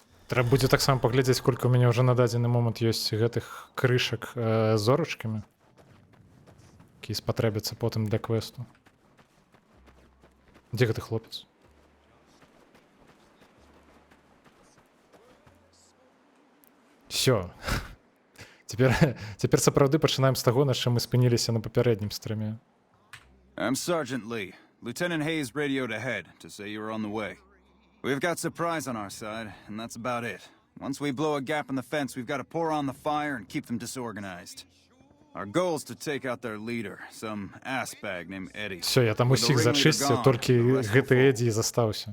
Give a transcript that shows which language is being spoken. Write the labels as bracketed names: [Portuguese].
[Belarusian] Трэба будзе таксама паглядзець, колькі ў мяне ўжо на дадзены момант ёсць гэтых крышак з зорачкамі, якія спатрэбяцца потым для квесту. Дзе гэты хлопец? Всё. Цяпер сапраўды пачынаем з таго, на чым мы спыніліся на папярэднім стрыме. [English] I'm Sergeant Lee. Lieutenant Hayes radioed ahead to say you were on the way. We've got surprise on our side, and that's about it. Once we blow a gap in the fence, we've got to pour on the fire and keep them disorganized. Our goal is to take out their leader, some ass bag named Eddie. [Belarusian] Всё, я там усіх зачысціў, толькі гэты Эдді і застаўся.